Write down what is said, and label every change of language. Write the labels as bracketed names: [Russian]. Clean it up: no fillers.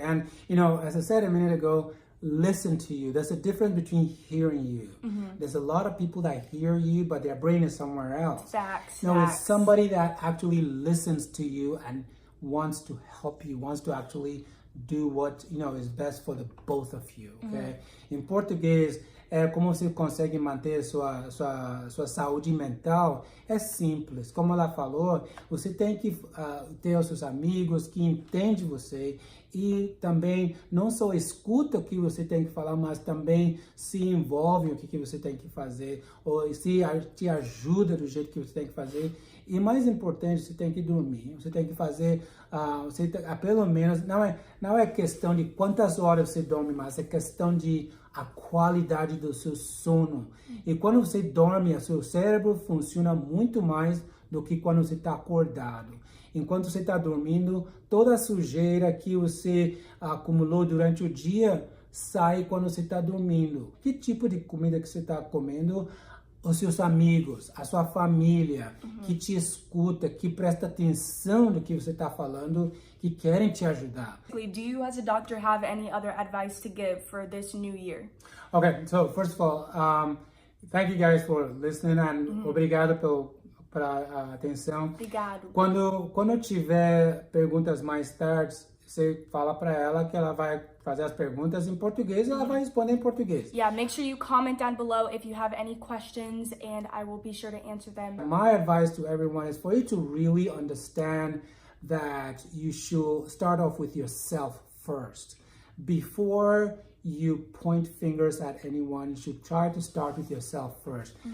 [English] And you know, as I said a minute ago, listen to you. There's a difference between hearing you. There's a lot of people that hear you, but their brain is somewhere else. Facts. No, it's somebody that actually listens to you and wants to help you, wants to actually do what, you know, is best for the both of you, okay? [Portuguese] Em português, como você consegue manter sua saúde mental é simples. Como ela falou, você tem que ter os seus amigos que entendem você e também não só escuta o que você tem que falar, mas também se envolve no que você tem que fazer, ou se te ajuda do jeito que você tem que fazer. E mais importante, você tem que dormir. Você tem que fazer, pelo menos, não é questão de quantas horas você dorme, mas é questão de a qualidade do seu sono. E quando você dorme, o seu cérebro funciona muito mais do que quando você está acordado. Enquanto você está dormindo, toda a sujeira que você acumulou durante o dia sai quando você está dormindo? Que tipo de comida que você está comendo? Os seus amigos, a sua família, que te escuta, que presta atenção do que você está falando, que querem te ajudar. [English] Do you as a doctor have any other advice to give for this new year? Okay, so first of all, thank you guys for listening and [Portuguese] obrigado pela atenção. Obrigado. Quando tiver perguntas mais tarde, você fala para ela que ela vai fazer as perguntas em português e ela vai responder em português. [English] Yeah, make sure you comment down below if you have any questions and I will be sure to answer them. My advice to everyone is for you to really understand that you should start off with yourself first. Before you point fingers at anyone, you should try to start with yourself first.